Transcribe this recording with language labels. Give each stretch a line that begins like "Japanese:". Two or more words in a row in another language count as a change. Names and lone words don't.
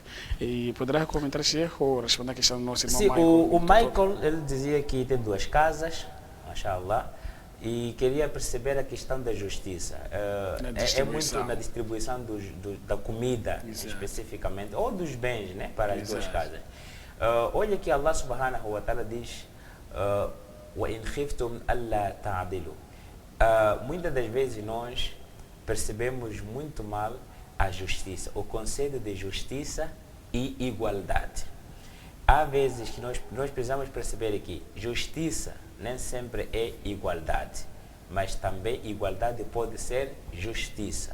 Portuguese: E poderá comentar, Sheikh, ou responder a questão do nosso irmão Sim, Michael? O Michael, ele dizia que tem 2 casas, mashallah, e queria perceber a questão da justiça. É muito na distribuição da comida, especificamente, ou dos bens, né, para as 2 casas. Olha que
Arabic: الله سبحانه وتعالى
Portuguese: diz:
Arabic: وَإِنْ خِفْتُمْ أَلَّا تَعْدِلُوا.
Portuguese: Muitas das vezes nós percebemos muito mal a justiça, o conceito de justiça e igualdade. Há vezes que nós precisamos perceber que justiça nem sempre é igualdade, mas também igualdade pode ser justiça.